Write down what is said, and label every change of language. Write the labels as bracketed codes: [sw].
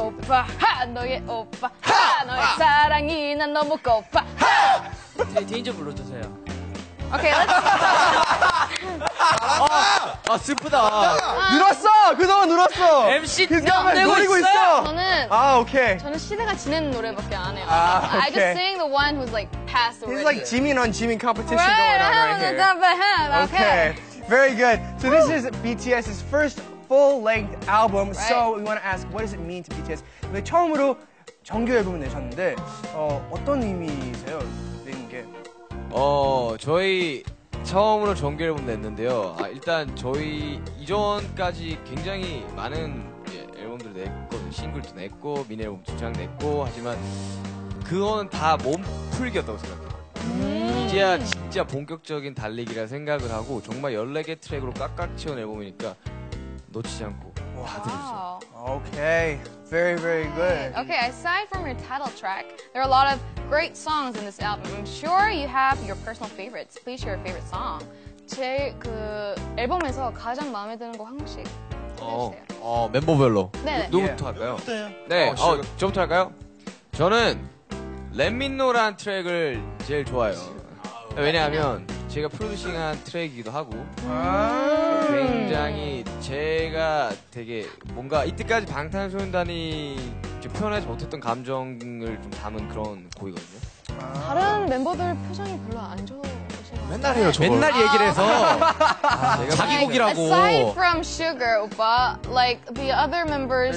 [ko] 고파 하 너의 오빠 하 너의 사랑이 난 너무 고파 하. 데인저 불러주세요. [en] 오케이, let's [ko] 슬프다. 늘었어! 그동안 늘었어! [en] MC [ko] 그동안 내고 노리고 있어요. 있어! 저는 [en] 오케이. [ko] 저는 시대가 지낸 노래밖에 안 해요. 아, [en] I okay. just sing the one who's like passed already. He's like Jimin on Jimin competition right, going on right here. Okay. Very good. So this is BTS's first full-length album. So we want to ask, what does it mean to BTS? [ko] 근데 처음으로 정규 앨범을 내셨는데 어떤 의미세요? 내는 게? 저희 처음으로 정규 앨범 냈는데요. 일단 저희 이전까지 굉장히 많은 앨범들 냈거든요. 싱글도 냈고 미니 앨범 2장 냈고 하지만 그거는 다 몸풀기였다고 생각해요. 이제야 진짜 본격적인 달리기라 생각을 하고 정말 14개 트랙으로 깍깍 채운 앨범이니까 놓치지 않고 다 들어주세요. [en] Wow. Okay. Very, very good. Okay, aside from your title track, there are a lot of great songs in this album. I'm sure you have your personal favorites. Please share your favorite song. [ko] 제일 그 앨범에서 가장 마음에 드는 거 한 곡씩 해주세요. 멤버별로. 네네. 누구부터 할까요? 네, 저부터 할까요? 저는 렛미노라는 트랙을 제일 좋아해요. 왜냐하면 제가 프로듀싱한 트랙이기도 하고 굉장히 제가 되게 뭔가 이때까지 방탄소년단이 표현하지 못했던 감정을 좀 담은 그런 곡이거든요. 다른 멤버들 표정이 별로 안 좋으신 것 맨날 해요, 저걸. 맨날 얘기를 해서 제가 자기 [en] Like, [ko] 곡이라고. [en] aside from Sugar, 오빠, like the other members